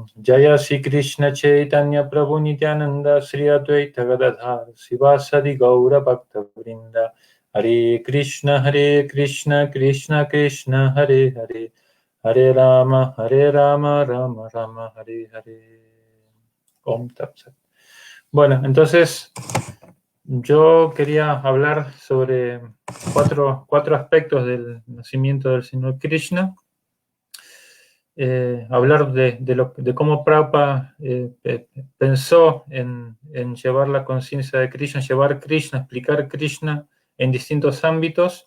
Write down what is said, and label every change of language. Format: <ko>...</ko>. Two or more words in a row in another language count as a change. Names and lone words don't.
<sa>Jaya Sri Krishna Chaitanya Prabhu Nityananda Sri Advaita Gadadhar Sivasadi Gaura Bhakta Vrinda. Hare Krishna Krishna Krishna Hare Hare Hare Rama Rama Rama Hare Hare. Om Tat Sat.</sa> <es>Bueno, entonces yo quería hablar sobre cuatro aspectos del nacimiento del Señor Krishna. Hablar de cómo Prabhupada pensó en llevar la conciencia de Krishna, llevar Krishna, explicar Krishna en distintos ámbitos.</es>